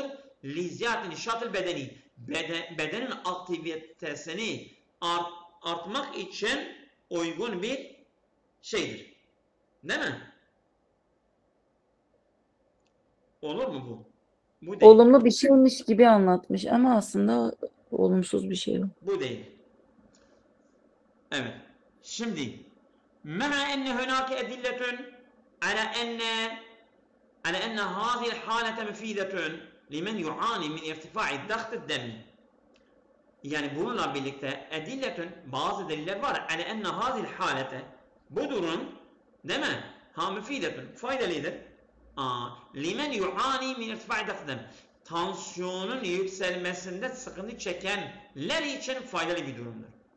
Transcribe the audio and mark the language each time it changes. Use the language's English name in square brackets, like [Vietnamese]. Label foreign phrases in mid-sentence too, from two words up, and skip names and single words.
[Arabic] لزيادة النشاط البدني, [Turkish] bedenin aktivitesini artmak için uygun bir şeydir. Değil mi? Olur mu bu? Bu değil. Olumlu bir şeymiş gibi anlatmış ama aslında olumsuz bir şey. Bu değil. Evet. [Arabic] Şimdi مع أن هناك أدلة على أن هذه الحالة مفيدة لمن يعاني من ارتفاع الضغط الدمي. [Turkish] Yani bununla birlikte edilletün, bazı deliller var. Yani [Arabic] أن هذه الحالة, [Turkish] bu durum, değil mi? Müfidetün, faydalıdır. [Arabic] لمن يعاني من ارتفاع الضغط. [Turkish] Tansiyonun yükselmesinde sıkıntı çekenler için faydalı bir durumdur.